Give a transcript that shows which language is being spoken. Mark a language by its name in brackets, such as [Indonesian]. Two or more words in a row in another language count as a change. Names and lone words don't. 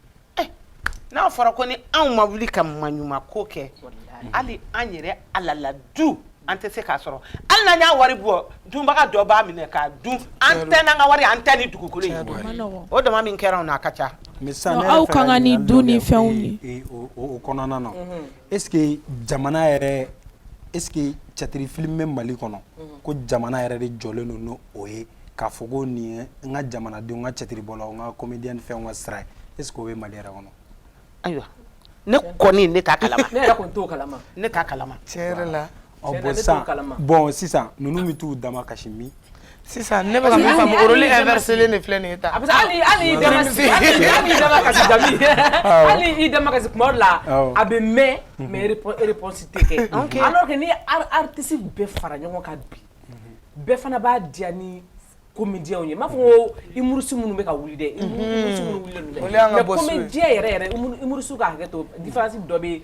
[Bambara] n'a fɔra ko ni anw ma wuli ka maɲuman ko kɛ hali an yɛrɛ alala du an tɛ se k'a sɔrɔ hali n'an y'a wari bɔ dunbaga dɔ b'a minɛ k'a dun an tɛ n'an ka wari an tɛ ni dugukolo ye o dama min kɛra anw na a ka ca aw kan ka ni du ni fɛnw ni o kɔnɔna na [French] est-ce que [Bambara] jamana yɛrɛ [French] est-ce que [Bambara] cɛtiri film bɛ Mali kɔnɔ ko jamana yɛrɛ de jɔlen don n'o ye k'a fɔ ko nin ye n ka jamanadenw n ka cɛtiribɔlaw n ka comédien fɛnw ka sira ye [French] est-ce que [Bambara] o bɛ Mali yɛrɛ kɔnɔ ayiwa ne kɔni ne t'a kalama ne yɛrɛ kɔni t'o kalama ne t'a kalama Tiɲɛ yɛrɛ la. bon sisan ninnu bɛ t'u dama kasi min sisan ne bɛ ka min faamu [French] rôle inversé [Bambara] de filɛ nin ye tan. hali i dama kasi Jami hali i dama kasi kuma dɔ la a bɛ mɛn [French] mais réponse [Bambara] tɛ kɛ [French] alors que [Bambara] ni artiste bɛɛ fara ɲɔgɔn kan bi bɛɛ fana b'a diya ni comédien ye m'a fɔ ko humoriste minnu bɛ ka wuli dɛ humoriste minnu wulilen don dɛ mais comédien yɛrɛ humoriste ka hakɛ to différence dɔ bɛ